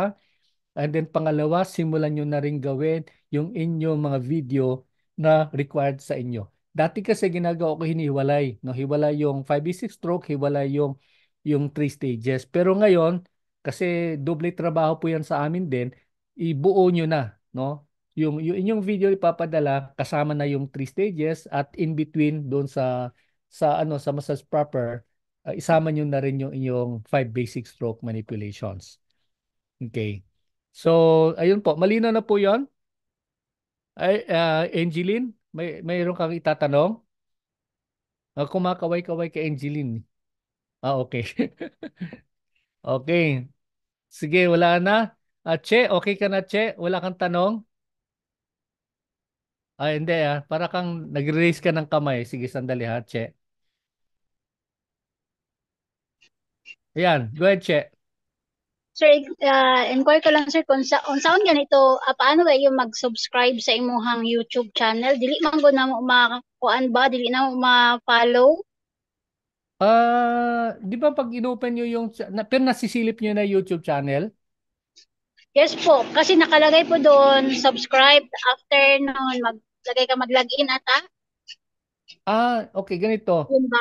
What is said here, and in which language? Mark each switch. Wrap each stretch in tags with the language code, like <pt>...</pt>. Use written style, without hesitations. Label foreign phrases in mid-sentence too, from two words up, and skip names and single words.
<en>And then</en> <tl>pangalawa, simulan nyo na rin gawin yung inyong mga video na required sa inyo. Dati kasi ginagawa ko hiniwalay. No? Hiwalay yung 5</tl> <en>basic stroke,</en> <tl>hiwalay yung 3 stages. Pero ngayon, kasi doble trabaho po yan sa amin din, ibuo nyo na. No? Yung inyong video ipapadala, kasama na yung 3 stages at</tl> <en>in between</en> <tl>doon sa</tl> <en>massage proper,</en> <tl>isama nyo na rin yung inyong 5</tl> <en>basic stroke manipulations.</en> <tl>Okay. So, ayun po. Malinaw na po 'yon. Ay, Angeline, mayroon kang itatanong? Kumakaway-kaway kay Angeline. Okay. Okay. Sige, wala na. Che, okay ka na, Che? Wala kang tanong? Hindi Para kang nag-raise ka ng kamay. Sige, sandali ha, Che. Ayan,</tl> <en>go ahead,</en> <tl>Che. Sir, inquire ko lang sir kung saan ganito, paano ba yung mag-subscribe sa imuhang YouTube channel?</tl> <ceb>Dili man ko na mo makuan ba? Dili na mo ma-follow?</ceb> <tl>Di ba pag inopen nyo pero nasisilip nyo na YouTube channel? Yes po, kasi nakalagay po doon, subscribe after noon, maglagay ka mag-login ata. Okay, ganito. Yun ba?</tl>